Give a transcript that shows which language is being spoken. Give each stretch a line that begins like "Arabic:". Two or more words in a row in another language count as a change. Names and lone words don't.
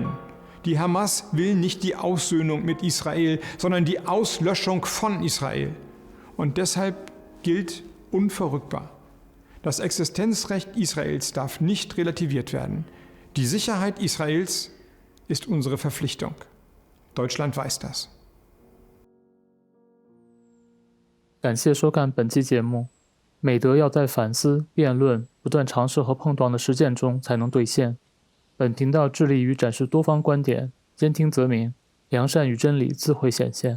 German: Die Hamas will nicht die Aussöhnung mit Israel, sondern die Auslöschung von Israel. Und deshalb gilt unverrückbar: Das Existenzrecht Israels darf nicht relativiert werden. Die Sicherheit Israels ist unsere Verpflichtung. Deutschland weiß das.
Chinese: 感谢收看本期节目。美德要在反思、辩论、不断尝试和碰撞的实践中才能兑现。本频道致力于展示多方观点，兼听则明，良善与真理自会显现。